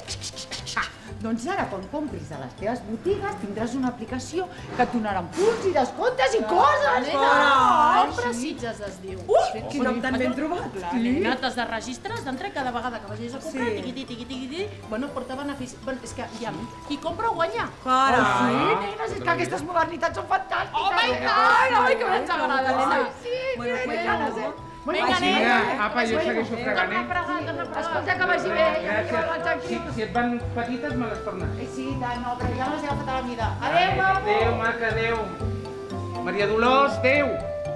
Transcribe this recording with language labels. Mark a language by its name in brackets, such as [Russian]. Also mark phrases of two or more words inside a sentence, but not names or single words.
[Catalan] Doncs ara, quan compris a les teves botigues, tindràs una aplicació que et donaran punts i descomptes i coses. Compra Sitges es diu. Quin nom tan ben trobat. Nena, t'has de registrar, has d'entrar cada vegada que vagis a comprar, tiqui-tiqui-tiqui, bueno, porta benefici. Bueno, és que ja, qui compra guanya. Sí, nenes, és que aquestes modernitats són fantàstiques. [English] Oh my God! [Catalan] Ai, que ens agrada, nena. Sí, tenen ganes, Vinga, nena. Apa, jo segueixo fregant, Escolta, que vagi bé. Gràcies. Si et van petites, me les tornes. Sí, tant, no, però ja les he agafat a la mida. Adéu, maco. Adéu, maca, adéu. Maria Dolors, adéu.